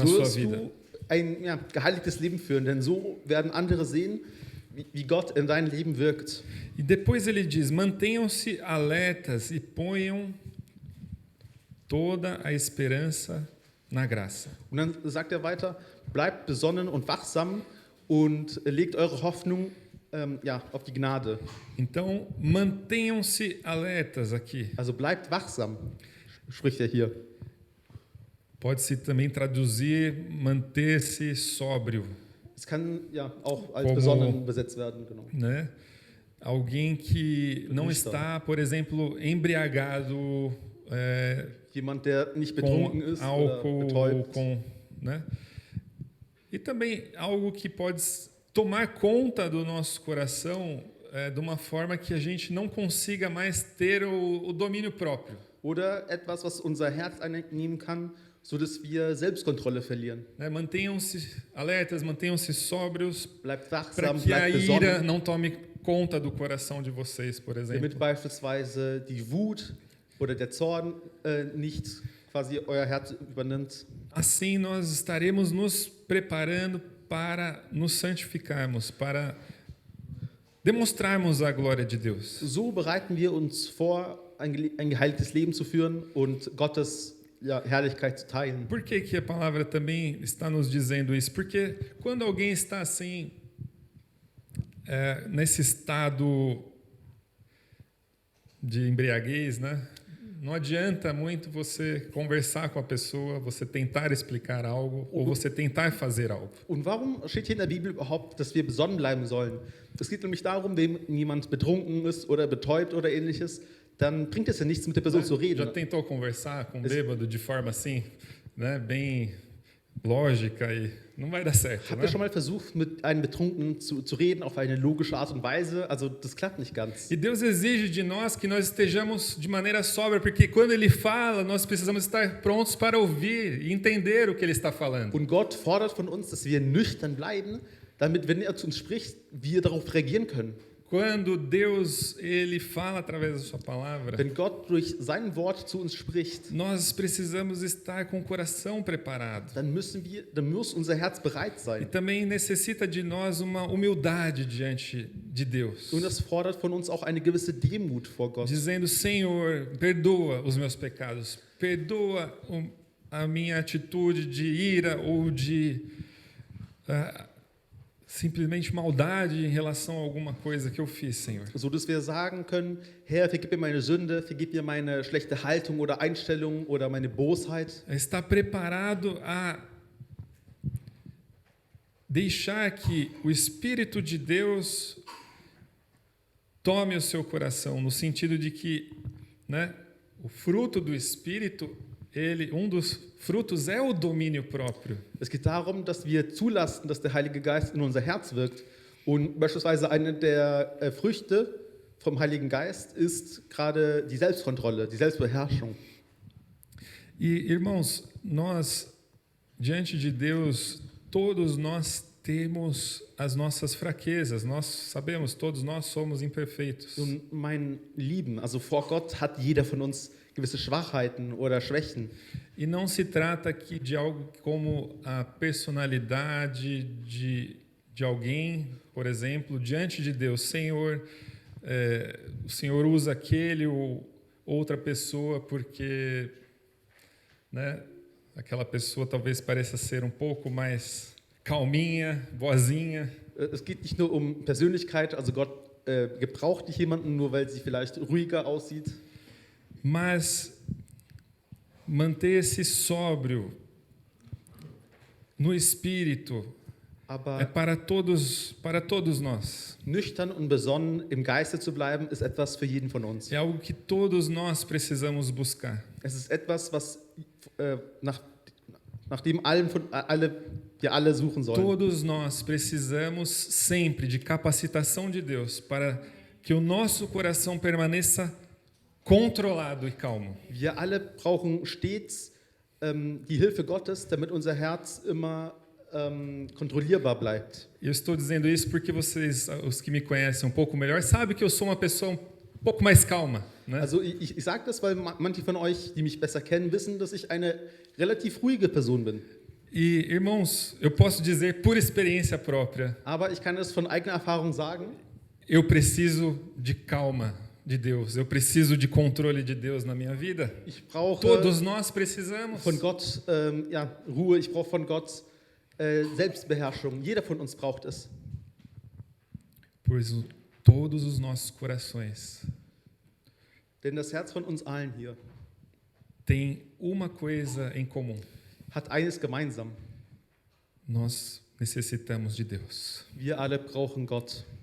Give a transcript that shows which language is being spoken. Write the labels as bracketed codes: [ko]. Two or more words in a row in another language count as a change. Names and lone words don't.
[de] so [pt] sua [de] wirst [pt] vida. [de] du ein geheiligtes Leben führen, denn so werden andere sehen, wie Gott in deinem Leben wirkt. [pt] E depois ele diz: mantenham-se alertas e ponham toda a esperança na graça. [de] Und dann sagt er weiter, bleibt besonnen und wachsam und legt eure Hoffnung auf die Gnade. [pt] Então, mantenham-se alertas aqui. [de] Also bleibt wachsam, spricht er hier. [pt] Pode-se também traduzir manter-se sóbrio, [de] Es kann ja auch als [pt] Como- [de] besonnen besetzt werden, genau. [pt] né? Alguém que não [de] Nüchtern. [pt] está, por exemplo, embriagado [de] Jemand, der nicht [pt] com [de] betrunken ist oder [pt] álcool ou [de] betäubt. [pt] com, né? E também algo que pode tomar conta do nosso coração de uma forma que a gente não consiga mais ter o domínio próprio. [de] Oder etwas, was unser Herz einnehmen kann, sodass wir Selbstkontrolle verlieren. [pt] Né? Mantenham-se alertas, mantenham-se sóbrios, [de] Bleibt [pt] para [de] wachsam, [pt] que a [de] bleibt [pt] ira [de] besonnen, [pt] não tome conta do coração de vocês, por exemplo. [de] damit beispielsweise die Wut oder der Zorn nicht quasi euer Herz übernimmt. [pt] Assim nós estaremos nos preparando para nos santificarmos, para demonstrarmos a glória de Deus. [de] So bereiten wir uns vor, ein geheiligtes Leben zu führen und Gottes Herrlichkeit zu teilen. [pt] Por que que a palavra também está nos dizendo isso? Porque quando alguém está assim, nesse estado de embriaguez, né? Não adianta muito você conversar com a pessoa, você tentar explicar algo ou você tentar fazer algo. [de] Und warum steht hier in der Bibel überhaupt, dass wir besonnen bleiben sollen? Es geht nämlich darum, wenn jemand betrunken ist oder betäubt oder ähnliches, dann bringt es ja nichts, mit der Person zu [pt] Já [de] reden. [pt] tentou conversar com um bêbado de forma assim, né, bem lógica e não vai dar certo, [de] Habt [pt] né? [de] ihr schon mal versucht, mit einem Betrunkenen zu reden auf eine logische Art und Weise? Also das klappt nicht ganz. [pt] E Deus exige de nós que nós estejamos de maneira sóbria, porque quando Ele fala, nós precisamos estar prontos para ouvir e entender o que Ele está falando. [de] Und Gott fordert von uns, dass wir nüchtern bleiben, damit, wenn er zu uns spricht, wir darauf reagieren können. [pt] Quando Deus Ele fala através da sua palavra, [de] Wenn Gott durch sein Wort zu uns spricht, [pt] nós precisamos estar com o coração preparado. [de] dann muss unser Herz bereit [pt] E [de] sein. [pt] também necessita de nós uma humildade diante de Deus, [de] Und das fordert von uns auch eine gewisse Demut vor Gott. [pt] dizendo: Senhor, perdoa os meus pecados, perdoa a minha atitude de ira ou de simplesmente maldade em relação a alguma coisa que eu fiz, Senhor. [de] So dass wir sagen können, Herr, vergib mir meine Sünde, vergib mir meine schlechte Haltung oder Einstellung oder meine Bosheit. [pt] Está preparado a deixar que o Espírito de Deus tome o seu coração, no sentido de que, né, o fruto do Espírito, um dos frutos é o domínio próprio. [de] Es geht darum, dass wir zulassen, dass der Heilige Geist in unser Herz wirkt. Und beispielsweise eine der Früchte vom Heiligen Geist ist gerade die Selbstkontrolle, die Selbstbeherrschung. [pt] E, irmãos, nós, diante de Deus, todos nós temos as nossas fraquezas. Nós sabemos, todos nós somos imperfeitos. [de] Und mein Lieben, also vor Gott hat jeder von uns gewisse Schwachheiten oder Schwächen. [pt] E não se trata aqui de algo como a personalidade de alguém, por exemplo, diante de Deus. Senhor, o Senhor usa aquele ou outra pessoa porque, né, aquela pessoa talvez pareça ser um pouco mais calminha, boazinha. [de] Es geht nicht nur um Persönlichkeit, also Gott gebraucht nicht jemanden, nur weil sie vielleicht ruhiger aussieht. [pt] Mas manter-se sóbrio no espírito é para todos nós. [de] Nüchtern und besonnen im Geiste zu bleiben, ist etwas für jeden von uns. [pt] É algo que todos nós precisamos buscar. [de] Es ist etwas, was nach dem wir alle suchen sollen. [pt] Todos nós precisamos sempre de capacitação de Deus para que o nosso coração permaneça controlado e calmo. [de] Wir alle brauchen stets die Hilfe Gottes, damit unser Herz immer kontrollierbar bleibt. [pt] Eu estou dizendo isso porque vocês, os que me conhecem um pouco melhor, sabem que eu sou uma pessoa um pouco mais calma, né? [de] Also ich sage das, weil manche von euch, die mich besser kennen, wissen, dass ich eine relativ ruhige Person bin. [pt] E, irmãos, eu posso dizer por experiência própria, [de] Aber ich kann es von eigener Erfahrung sagen, [pt] eu preciso de calma de Deus, eu preciso de controle de Deus na minha vida. [de] ich brauche [pt] Todos nós precisamos. [de] von Gott Ruhe, ich brauche von Gott Selbstbeherrschung. Jeder von uns braucht es. [pt] Pois todos os nossos corações [de] Denn das Herz von uns allen hier [pt] tem uma coisa em comum. [de] hat eines gemeinsam. [pt] Nós necessitamos de Deus. [de] Wir alle brauchen Gott.